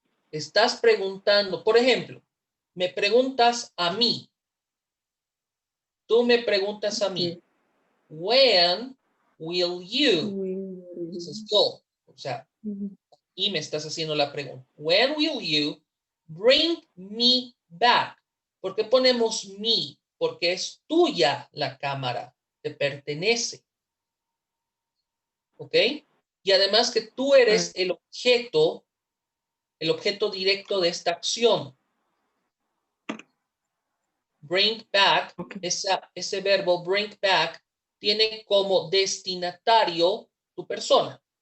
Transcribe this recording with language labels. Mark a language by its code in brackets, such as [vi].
[es] Estás preguntando, por ejemplo, me preguntas a mí. Tú me preguntas a mí. [en] When will you? [es] Entonces yo, o sea, y me estás haciendo la pregunta. [en] When will you bring me back? [es] ¿Por qué ponemos me? Porque es tuya la cámara, te pertenece. ¿Ok? Y además que tú eres el objeto directo de esta acción. Bring back, ese verbo bring back tiene como destinatario tu persona.